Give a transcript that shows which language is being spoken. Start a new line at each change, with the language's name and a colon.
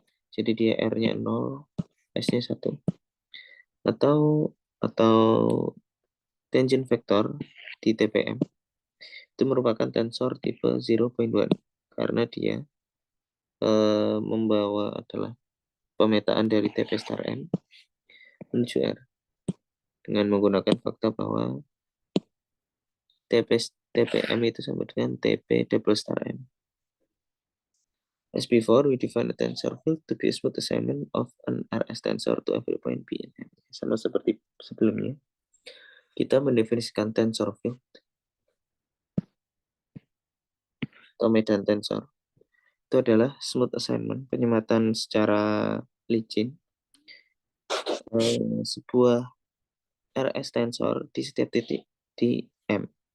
Indonesian: Jadi dia R-nya 0, S-nya 1. Atau tangent vector di TPM itu merupakan tensor tipe 0.1 karena dia membawa adalah pemetaan dari TP star M menuju R dengan menggunakan fakta bahwa TPM itu sama dengan TP double star M.
English: As before, we define a tensor field to be a smooth assignment of an RS tensor to every point P in M.
Indonesian: Sama seperti sebelumnya, kita mendefinisikan tensor field atau medan tensor itu adalah smooth assignment, penyematan secara licin sebuah RS tensor di setiap titik di M.